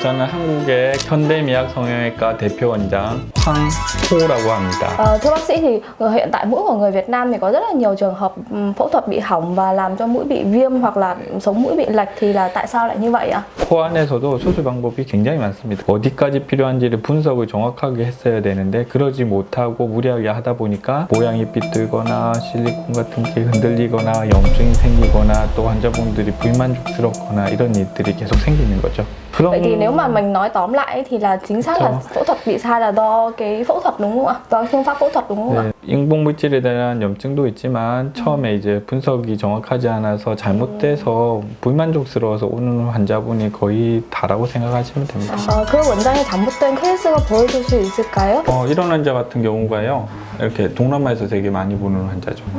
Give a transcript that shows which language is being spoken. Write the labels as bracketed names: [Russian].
[Korean] 저는 한국의 현대미약 성형외과 대표 원장 황호라고 합니다. [Vietnamese] Thưa bác sĩ thì hiện tại mũi của người Việt Nam thì có rất là nhiều trường hợp phẫu thuật bị hỏng và làm cho mũi bị viêm hoặc là sống mũi bị lệch, thì là tại sao lại như vậy ạ? [Korean] 코 안에서도 수술 방법이 굉장히 많습니다. 어디까지 필요한지를 분석을 정확하게 했어야 되는데 그러지 못하고 무리하게 하다 보니까 모양이 삐뚤거나 실리콘 같은 게 흔들리거나 염증이 생기거나 또 환자분들이 불만족스럽거나 이런 일들이 계속 생기는 거죠. [Vietnamese] Vậy thì nếu mà mình nói tóm lại thì là chính xác là phẫu thuật bị sai là do cái phẫu thuật đúng không ạ? Do phương pháp phẫu thuật đúng không ạ? [Korean] 인공 물질에 대한 염증도 있지만 처음에 이제 분석이 정확하지 않아서 잘못돼서 불만족스러워서 오는 환자분이 거의 다라고 생각하시면 됩니다. 그럼 원장님 잘못된 케이스가 보여줄 수 있을까요? 이런 환자 같은 경우가요, 이렇게 동남아에서 되게 많이 보는 환자죠.